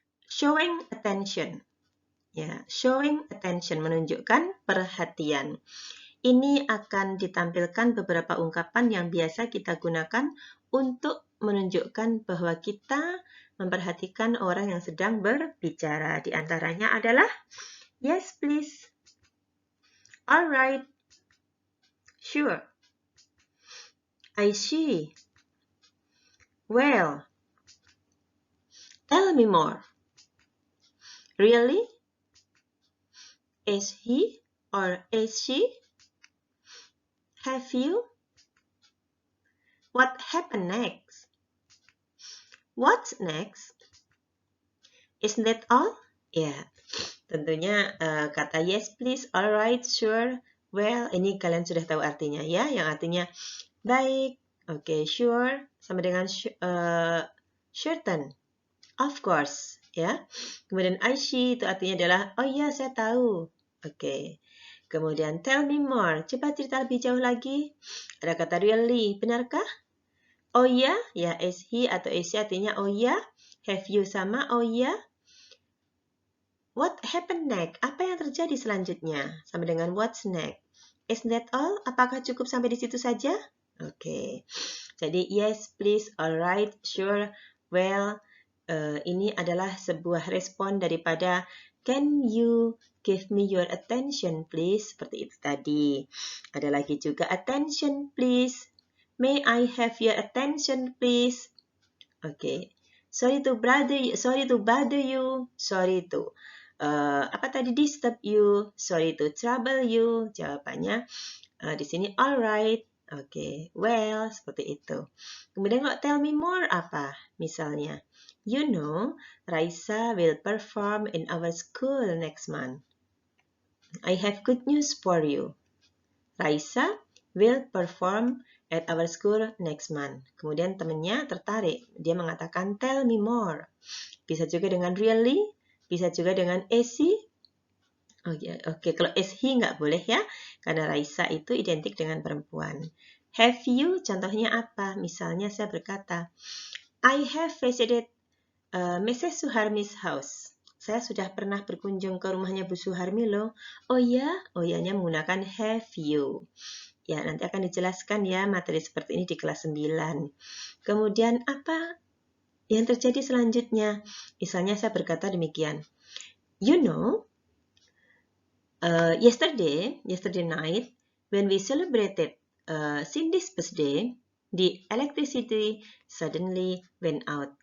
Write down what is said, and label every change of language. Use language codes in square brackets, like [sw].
[en] Showing attention. Ya, showing attention [id] menunjukkan perhatian. Ini akan ditampilkan beberapa ungkapan yang biasa kita gunakan untuk menunjukkan bahwa kita memperhatikan orang yang sedang berbicara. Di antaranya adalah [en] yes please, alright, sure, I see, well, tell me more, really, is he or is she, have you, what happened next, what's next, isn't that all? [id] Ya, tentunya kata [en] yes please, alright, sure, well, [id] ini kalian sudah tahu artinya ya, yang artinya baik, oke, [en] sure, [id] sama dengan [en] certain, of course, [id] ya. Kemudian [en] I see [id] itu artinya adalah, oh iya saya tahu, oke. Kemudian [en] tell me more, [id] coba cerita lebih jauh lagi. Ada kata [en] really, [id] benarkah? Oh iya, ya [en] is he [id] atau [en] is she [id] artinya oh iya. [en] Have you [id] sama oh iya. [en] What happened next? [id] Apa yang terjadi selanjutnya? Sama dengan [en] what's next. Isn't that all? [id] Apakah cukup sampai di situ saja? Oke. Jadi [en] yes, please, alright, sure, well. [id] Ini adalah sebuah respon daripada [en] can you give me your attention please? [id] Seperti itu tadi. Ada lagi juga [en] attention please. May I have your attention please? Oke. Sorry to bother you. Sorry to [id] apa tadi [en] disturb you, sorry to trouble you. [id] Jawabannya Di sini [en] alright. [id] Oke, [en] well, [id] seperti itu. Kemudian kalau [en] tell me more [id] apa? Misalnya, [en] you know, Raisa will perform in our school next month. I have good news for you. Raisa will perform at our school next month. [id] Kemudian temannya tertarik. Dia mengatakan, [en] tell me more. [id] Bisa juga dengan [en] really, [id] bisa juga dengan [en] is he. [id] Oke, kalau [en] is he [id] nggak boleh ya, karena Raisa itu identik dengan perempuan. [en] Have you, [id] contohnya apa? Misalnya saya berkata, [en] I have visited Mrs. Suharmi's house. [id] Saya sudah pernah berkunjung ke rumahnya Bu Suharmi loh. Oh ya? Oh ya-nya menggunakan [en] have you. [id] Ya, nanti akan dijelaskan ya materi seperti ini di kelas 9. Kemudian apa yang terjadi selanjutnya? Misalnya saya berkata demikian. [en] You know, yesterday night, when we celebrated Cindy's birthday, the electricity suddenly went out.